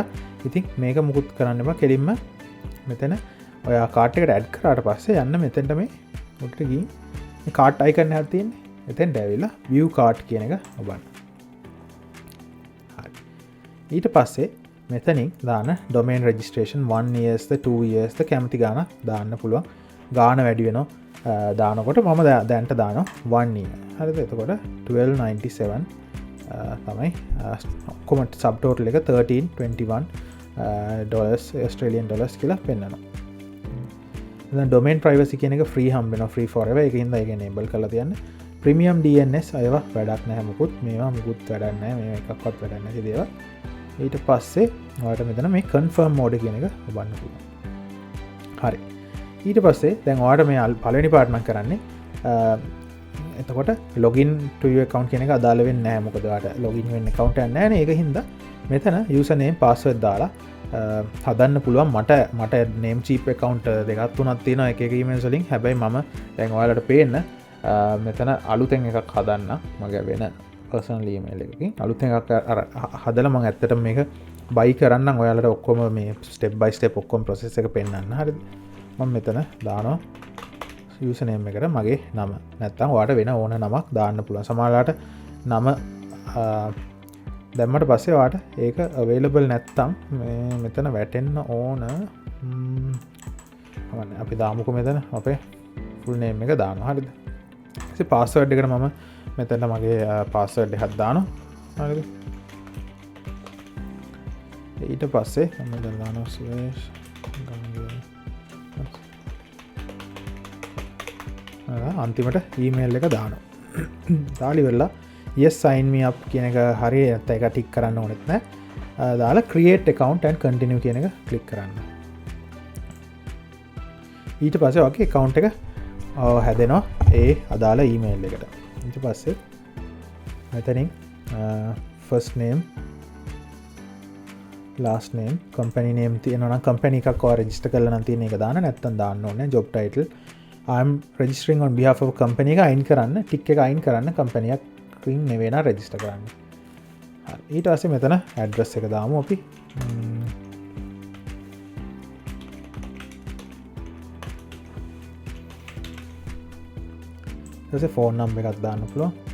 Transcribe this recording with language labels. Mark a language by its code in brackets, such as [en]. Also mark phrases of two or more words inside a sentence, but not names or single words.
[si] ඉතින් මේක මුකුත් කරන්න එපා. කෙලින්ම මෙතන ඔයා cart එකට add කරාට පස්සේ යන්න මෙතනට මේ ඔකට ගිහින් මේ [en] cart icon [si] එකක් තියෙන්නේ. එතෙන්ට ඇවිල්ලා [en] view cart [si] කියන එක ඔබන්න. හරි. ඊට පස්සේ මෙතනින් දාන්න [en] domain registration 1 years [si] ද [en] 2 years [si] ද කැමති ගාන දාන්න පුළුවන්. ගාන වැඩි වෙනවා. දානකොට මම දැන්ට දානවා 1 year. හරිද? එතකොට 1297 තමයි ඔක්කොම [en] sub total [si] එක [en] 1321 Australian dollars [si] කියලා පෙන්නනවා. [en] domain privacy [si] කියන එක ෆ්‍රී හම්බෙනවා. [en] free forever. [si] ඒකින්ද ඒක enable කරලා තියන්න. [en] premium DNS [si] අයවා වැඩක් නැහැ මොකුත්. මේවා මොකුත් වැඩක් නැහැ. මේවා එකක්වත් වැඩක් නැති දේවල්. ඊට පස්සේ ඔයාලට මෙතන මේ [en] confirm mode [si] කියන එක ඔබන්න පුළුවන්. හරි. ඊට පස්සේ දැන් ඔයාලට මේ පළවෙනි පාර්ට් නම් කරන්නේ එතකොට [en] login to your account [si] කියන එක අදාළ වෙන්නේ නැහැ. මොකද ඔයාලට login වෙන්න account එකක් නැහැ නේ. ඒකින්ද මෙතන [en] username password [si] දාලා හදන්න පුළුවන්. මට [en] name cheap account [si] දෙකක් තුනක් තියෙනවා එක emails වලින්. හැබැයි මම දැන් ඔයාලට පේන්න මෙතන අලුතෙන් එකක් හදන්න. මගේ වෙන [en] personal email [si] එකකින් අලුතෙන් එකක් හදලා මම ඇත්තටම මේක buy කරන්නම්. ඔයාලට ඔක්කොම මේ [en] step by step [si] ඔක්කොම process එක පෙන්නන්න. හරිද? මම මෙතන දානවා username එකට මගේ නම. නැත්තම් ඔයාලට වෙන ඕන නමක් දාන්න පුළුවන්. සමහරවිට නම දැම්මට පස්සේ ඔයාලට ඒක available නැත්තම් මෙතන වැටෙන්න ඕන. අපි දාමුකෝ මෙතන අපේ [en] full name [si] එක දානවා. හරිද? ඊට password එකට මම මෙතන මගේ password එකක් දානවා. හරිද? ඊට පස්සේ මම දැන් දානවා Sudesh Gamage. අන්තිමට ඊමේල් එක දානවා. දාලා ඉවරලා [en] yes sign me up [si] කියන එක හරි නැත්නම් ඒක ටික් කරන්න ඕනෙත් නැහැ. දාලා [en] create account and continue [si] කියන එක ක්ලික් කරන්න. ඊට පස්සේ ඔගේ account එක හැදෙනවා ඒ අදාළ email එකට. ඊට පස්සේ මෙතනින් [en] first name last name company name [si] තියෙනවා නම් company එකක් ඔය register කරලා නම් තියෙන එක දාන්න නැත්නම් දාන්න ඕනේ. [en] job title I'm registering on behalf of a company [si] එක අයින් කරන්න ටික් එක අයින් කරන්න company එකකින් නෙවෙයි නා register කරන්න. හරි ඊට පස්සේ මෙතන address එක දාමු අපි. ඊට පස්සේ [en] phone number [si] එකක් දාන්න පුළුවන්.